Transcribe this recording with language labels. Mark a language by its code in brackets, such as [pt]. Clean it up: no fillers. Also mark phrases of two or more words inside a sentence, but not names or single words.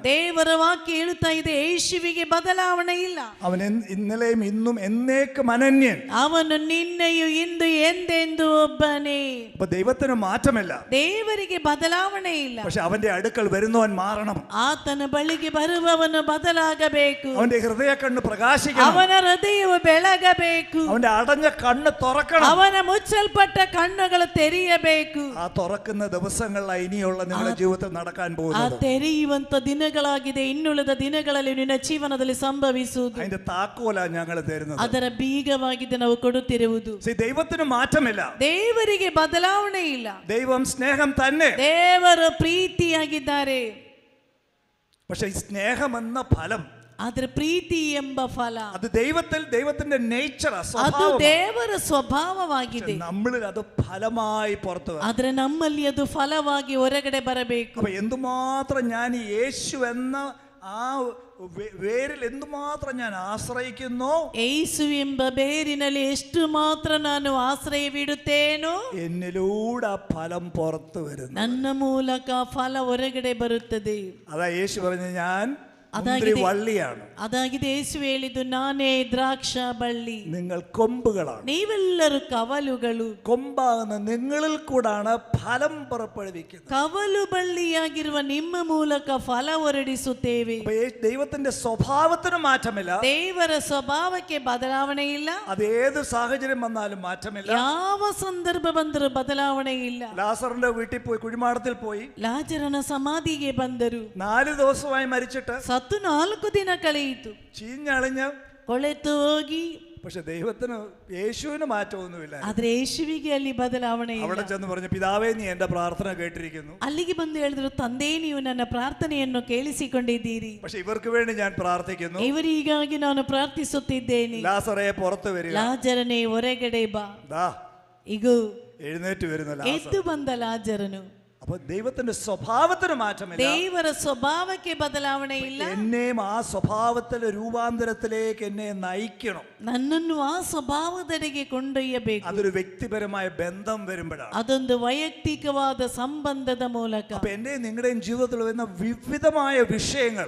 [kn] ದೇವರ ವಾಕ್ಯ ಹೇಳುತ್ತಾ ಇದೆ, ಯೇಸುವಿಗೆ ಬದಲಾವಣೆ ಇಲ್ಲ. [ml] അവൻ ഇന്നലെയും ഇന്നും എന്നേക്കും അനന്യൻ. [kn] ಅವನು ನಿನ್ನೆಯೂ ಇಂದು ಎಂದೆಂದು ಒಬ್ಬನೇ. [ml] അപ്പൊ ദൈവത്തിന് മാറ്റമില്ല. [kn] ದೇವರಿಗೆ ಬದಲಾವಣೆ ಇಲ್ಲ. [ml] പക്ഷെ അവന്റെ അടുക്കൽ വരുന്നവൻ മാറണം. [kn] ಆತನ ಬಳಿಗೆ ಬರುವವನು ಬದಲಾಗಬೇಕು. [ml] അവന്റെ ഹൃദയ കണ്ണ് പ്രകാശിക്കണം. [kn] ಅವನ ಹೃದಯವು ಬೆಳಗಬೇಕು. [ml] അവന്റെ അടഞ്ഞ കണ്ണ് തുറക്കണം. [kn] ಅವನ ಮುಚ್ಚಲ್ಪಟ್ಟ ಕಣ್ಣುಗಳು ತೆರೆಯಬೇಕು. [ml] ആ തുറക്കുന്ന ദിവസങ്ങളിലാണ് ഇനിയുള്ള നിങ്ങളുടെ ജീവിതത്തിൽ നടക്കാൻ [kn] ಆ [ml] പോകുന്നത്. [kn] ತೆರೆಯುವಂತ ದಿನಗಳಾಗಿದೆ ಇನ್ನುಳಿದ ದಿನಗಳಲ್ಲಿ ನಿನ್ನ ಜೀವನದಲ್ಲಿ ಸಂಭವಿಸುವುದು. [ml] അതിന്റെ താക്കോല ഞങ്ങൾ തരുന്നത്. [kn] ಅದರ ಬೀಗವಾಗಿದೆ ನಾವು ಕೊಡುತ್ತಿರುವುದು. [ml] ദൈവത്തിന് മാറ്റമില്ല. [kn] ದೇವರಿಗೆ ಬದಲಾವಣೆ ಇಲ್ಲ. [ml] ദൈവം സ്നേഹം തന്നെ. [kn] ದೇವರು ಪ್ರೀತಿಯಾಗಿದ್ದಾರೆ. [ml] പക്ഷെ ഈ സ്നേഹം എന്ന ഫലം, [kn] ಆದ್ರೆ ಪ್ರೀತಿ ಎಂಬ ಫಲ [ml] അത് ദൈവത്തിന്റെ നേച്ചർ, [kn] ಅದು ದೇವರ ಸ್ವಭಾವವಾಗಿದೆ. [ml] നമ്മളിൽ അത് ഫലമായി പുറത്തു വരും. [kn] ಆದ್ರೆ ನಮ್ಮಲ್ಲಿ ಅದು ಫಲವಾಗಿ ಹೊರಗಡೆ ಬರಬೇಕು. [ml] അപ്പൊ എന്തുമാത്രം ഞാൻ ഈ യേശു എന്ന ആ വേരിൽ എന്തുമാത്രം ഞാൻ ആശ്രയിക്കുന്നു, [kn] ಯೇಸು ಎಂಬ ಬೇರಿನಲ್ಲಿ ಎಷ್ಟು ಮಾತ್ರ ನಾನು ಆಶ್ರಯವಿಡುತ್ತೇನೋ [ml] എന്നിലൂടെ ആ ഫലം പുറത്തു വരുന്നു. [kn] ನನ್ನ ಮೂಲಕ ಫಲ ಹೊರಗಡೆ ಬರುತ್ತದೆ. [ml] അതാ യേശു പറഞ്ഞു, ഞാൻ മുന്തിരി വള്ളിയാണ്. [kn] ಅದಾಗಿದೆ ಯೇಸು ಹೇಳಿದ್ದು, ನಾನೇ ದ್ರಾಕ್ಷ ಬಳ್ಳಿ, [ml] നിങ്ങൾ കൊമ്പുകളാണ്. [kn] ನೀವೆಲ್ಲರೂ ಕವಲುಗಳು. [ml] കൊമ്പാകുന്ന നിങ്ങളിൽ കൂടാണ് ഫലം പുറപ്പെടുവിക്കുന്നത്. [kn] ಕವಲು ಬಳ್ಳಿಯಾಗಿರುವ ನಿಮ್ಮ ಮೂಲಕ ಫಲ ಹೊರಡಿಸುತ್ತೇವೆ. [ml] ദൈവത്തിന്റെ സ്വഭാവത്തിന് മാറ്റമില്ല. [kn] ದೇವರ ಸ್ವಭಾವಕ್ಕೆ ಬದಲಾವಣೆ ಇಲ್ಲ. [ml] അത് ഏത് സാഹചര്യം വന്നാലും മാറ്റമില്ല. [kn] ಯಾವ ಸಂದರ್ಭ ಬಂದರೂ ಬದಲಾವಣೆ ಇಲ್ಲ. [ml] ലാസറിന്റെ വീട്ടിൽ പോയി, കുഴിമാടത്തിൽ പോയി, [kn] ಲಾಜರನ ಸಮಾಧಿಗೆ ಬಂದರು. [ml] 4 ദിവസമായി മരിച്ചിട്ട് [kn] ಸತ್ತು 4 ದಿನ ಕಳೆಯಿತು, [ml] ചീഞ്ഞളിഞ്ഞ് [kn] ಕೊಳೆತು ಹೋಗಿ. [ml] പക്ഷെ ദൈവത്തിന്, യേശുവിന് മാറ്റമൊന്നുമില്ല. [kn] ಆದ್ರೆ ಯೇಸುವಿಗೆ ಅಲ್ಲಿ ಬದಲಾವಣೆ ಇಲ್ಲ. [ml] അവിടെ ചെന്ന് പറഞ്ഞു, പിതാവേ നീ എന്റെ പ്രാർത്ഥന കേട്ടിരിക്കുന്നു. [kn] ಅಲ್ಲಿಗೆ ಬಂದು ಹೇಳಿದ್ರು, ತಂದೆ ನೀವು ನನ್ನ ಪ್ರಾರ್ಥನೆಯನ್ನು ಕೇಳಿಸಿಕೊಂಡಿದ್ದೀರಿ. [ml] പക്ഷെ ഇവർക്ക് വേണ്ടി ഞാൻ പ്രാർത്ഥിക്കുന്നു. [kn] ಇವರಿಗಾಗಿ ನಾನು ಪ್ರಾರ್ಥಿಸುತ್ತಿದ್ದೇನೆ. [ml] ലാസറേ പുറത്തു വരിക. [kn] ಲಾಜರನೇ ಹೊರಗಡೆ ಬಾ. [ml] ദാ [kn] ಇಗೋ [ml] എഴുന്നേറ്റ് വരുന്നു ലാസർ. [kn] ಎದ್ದು ಬಂದ ಲಾಜರನು. [ml] അപ്പൊ ദൈവത്തിന്റെ സ്വഭാവത്തിന് മാറ്റമില്ല. [kn] ದೇವರ ಸ್ವಭಾವಕ್ಕೆ ಬದಲಾವಣೆ ಇಲ್ಲ. [ml] എന്നെയും ആ സ്വഭാവത്തിലെ രൂപാന്തരത്തിലേക്ക് എന്നെ നയിക്കണം. [kn] ನನ್ನನ್ನು ಆ ಸ್ವಭಾವದೆಡೆಗೆ ಕೊಂಡೊಯ್ಯಬೇಕು. [ml] അതൊരു വ്യക്തിപരമായ ബന്ധം വരുമ്പോഴാണ്. [kn] ಅದೊಂದು ವೈಯಕ್ತಿಕವಾದ ಸಂಬಂಧದ ಮೂಲಕ. [ml] അപ്പൊ എന്റെയും നിങ്ങളുടെയും ജീവിതത്തിൽ വരുന്ന വിവിധമായ വിഷയങ്ങൾ,